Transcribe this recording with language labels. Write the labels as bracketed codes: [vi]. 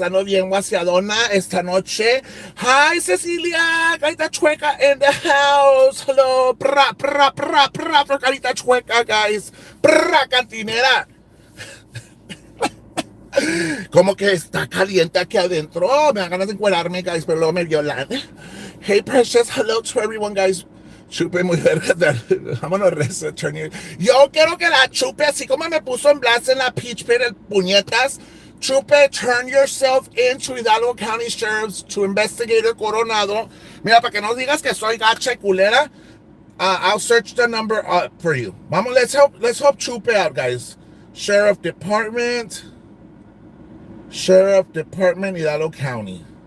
[es] Ando bien guaciadona esta noche. [en] Hi, Cecilia. Carita chueca in the house. Hello. Pra, for carita chueca, guys. Cantinera. [es] Como que está caliente aquí adentro. Me dan ganas de encuerarme, [en] guys, [es] pero luego me violan. [en] Hey, precious. Hello to everyone, guys. [es] Chupe muy verga. Vámonos, [en] return you. [es] Yo quiero que la Chupe, así como me puso en blast en la Peach Pit, el puñetas. [en] Chupe, turn yourself into Hidalgo County Sheriff's to Investigator Coronado. [es] Mira, para que no digas que soy gacha y culera, [en] I'll search the number for you. [es] Vamos, [en] let's help Chupe out, guys. Sheriff Department, Hidalgo County.